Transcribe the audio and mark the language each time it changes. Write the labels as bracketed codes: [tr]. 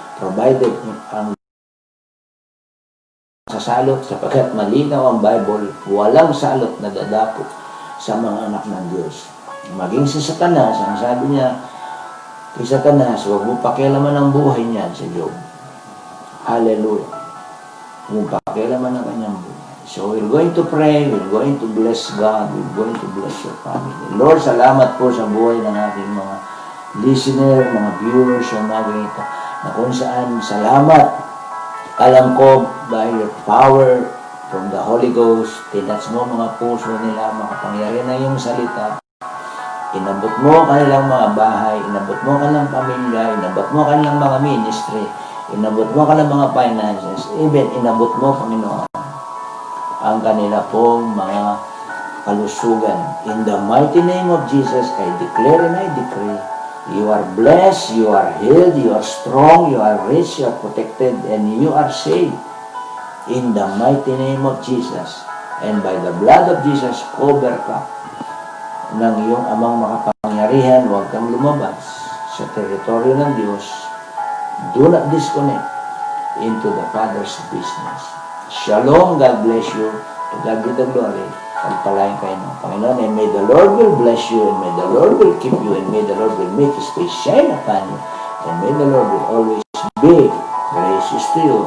[tl] Provided ang sasalot, sapagkat malinaw ang Bible, walang salot na dadapo sa mga anak ng Diyos. Maging si Satanas, ang sabi niya, kay Satanas, huwag mo pakialaman ang buhay niyan sa Job. Hallelujah. Huwag mo pakialaman ang kanyang buhay. [en] So we're going to pray, we're going to bless God, we're going to bless your family. [tl] Lord, salamat po sa buhay ng ating mga listener, mga viewers sa umaga ito, na kung saan salamat. Alam ko, [en] by your power from the Holy Ghost, [tl] tinats mo mga puso nila, makapangyarihan na yung salita. Inabot mo kanilang mga bahay, inabot mo kanilang pamilya, inabot mo kanilang mga ministry, inabot mo kanilang mga finances, even inabot mo, Panginoon, ang kanila pong mga kalusugan. [en] In the mighty name of Jesus, I declare and I decree, you are blessed, you are healed, you are strong, you are rich, you are protected, and you are saved. In the mighty name of Jesus. And by the blood of Jesus, [tl] cover ka ng iyong amang makapangyarihan. Huwag kang lumabas sa teritoryo ng Diyos. [en] Do not disconnect into the Father's business. Shalom, God bless you. To God be the glory. [tl] Pagpalain kayo ng Panginoon, [en] and may the Lord will bless you, and may the Lord will keep you, and may the Lord will make His face shine upon you, and may the Lord will always be gracious to you.